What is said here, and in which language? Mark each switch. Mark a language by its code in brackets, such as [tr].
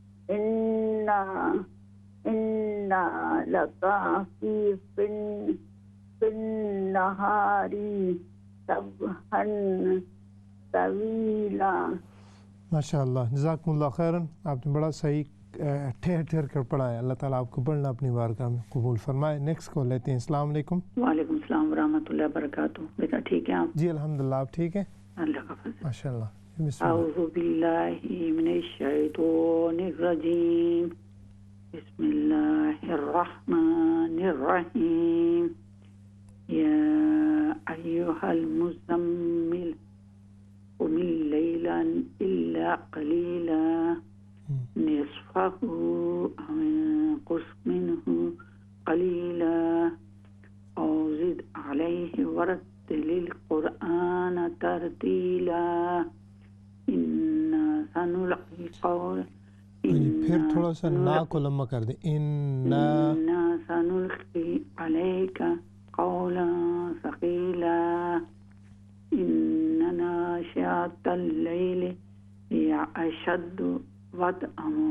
[ar] إن لك في النهار سبحا طویلا. [ur] ماشاء اللہ، جزاکم اللہ خیراً. آپ نے بڑا صحیح ٹھہر ٹھہر کر پڑھا ہے. اللہ تعالیٰ آپ کو پڑھنا اپنی بارگاہ میں قبول فرمائے. نیکسٹ کال لیتے ہیں. السلام علیکم. وعلیکم السلام ورحمۃ اللہ وبرکاتہ. بیٹا ٹھیک ہے آپ؟ جی الحمدللہ، آپ ٹھیک ہیں؟ اللہ کا فضل. ماشاء اللہ. بسم اللہ. [ar] اعوذ باللہ من الشیطان الرجیم. بسم اللہ الرحمن الرحیم. یا ایھا المزمل قم الليل إلا قليلا نصفه أو انقص منه قليلا أو زد عليه ورتل القرآن ترتيلا. إنا سنلقي قولا. [ur] پھر تھوڑا سا نا کو لمبا کر دیں. [ar] إنا سنلقي عليك قولا ثقيلا. إن ناشئة الليل هي أشد وطئا